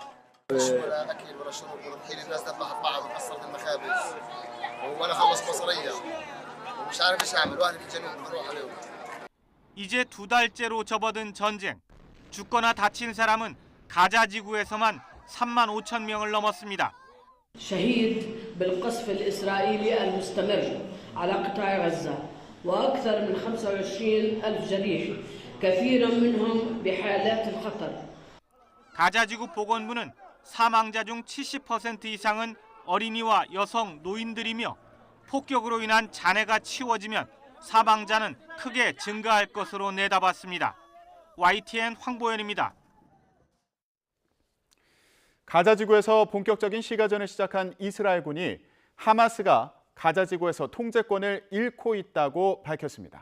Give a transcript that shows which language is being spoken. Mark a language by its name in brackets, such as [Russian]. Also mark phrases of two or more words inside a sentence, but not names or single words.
[Korean] 이제 2달째로 접어든 전쟁. 죽거나 다친 사람은 가자 지구에서만 3만 5천 명을 넘었습니다. [Arabic] شهيد بالقصف الإسرائيلي المستمر على قطاع غزة وأكثر من 25,000 جريح كثير منهم بحالات الخطر. [Korean] 가자 지구 보건부는 사망자 중 70% 이상은 어린이와 여성, 노인들이며 폭격으로 인한 잔해가 치워지면 사망자는 크게 증가할 것으로 내다봤습니다. YTN 황보현입니다. 가자 지구에서 본격적인 시가전을 시작한 이스라엘군이 하마스가 가자 지구에서 통제권을 잃고 있다고 밝혔습니다.